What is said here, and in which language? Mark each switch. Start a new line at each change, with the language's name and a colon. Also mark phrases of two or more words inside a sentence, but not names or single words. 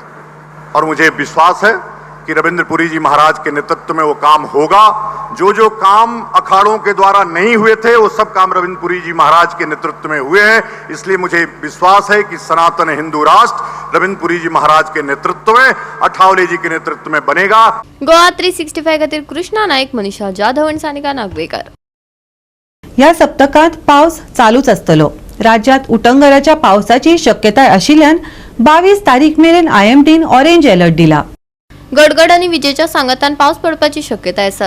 Hindi: और मुझे विश्वास है कि रविंद्रपुरी जी महाराज के नेतृत्व में वो काम होगा. जो जो काम अखाड़ों के द्वारा नहीं हुए थे वो सब काम रविंद्रपुरी जी महाराज के नेतृत्व में हुए हैं. इसलिए मुझे विश्वास है कि सनातन हिंदू राष्ट्र रविंद्रपुरी जी महाराज के नेतृत्व में, अठावले जी के नेतृत्व में बनेगा.
Konkani: गोवा 365 खातीर कृष्णा नाईक, मनीषा जाधव आणि सानिका नागवेकर. या सप्तकात पावस चालूच आसतलो. राज्यात उटंगराच्या पावसाची शक्यताय आशिल्ल्यान 22 तारीख मेरेन IMDन
English: orange alert
Konkani: दिला. गडगड आणि विजेच्या सांगतान पावस पडपाची शक्यता आसा.